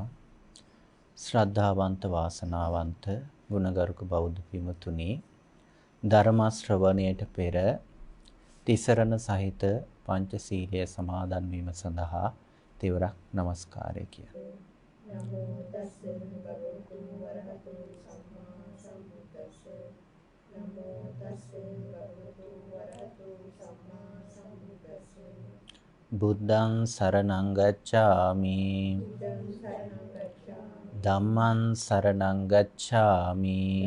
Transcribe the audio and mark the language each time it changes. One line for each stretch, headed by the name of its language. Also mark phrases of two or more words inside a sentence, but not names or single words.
Sinhala: ශ්‍රද්ධාවන්ත වාසනාවන්ත ගුණගරුක බෞද්ධ පින්තුනි, ධර්ම ශ්‍රවණයට පෙර තිසරණ සහිත පංචශීලය සමාදන් වීම සඳහා තෙවරක් নমස්කාරය කියනවා.
Pali: නමෝ තස්ස භගවතු වරහතෝ සම්මා සම්බුද්දස්ස. නමෝ තස්ස භගවතු වරහතෝ සම්මා සම්බුද්දස්ස. බුද්ධං සරණං ගච්ඡාමි. ධම්මං සරණං ගච්ඡාමි.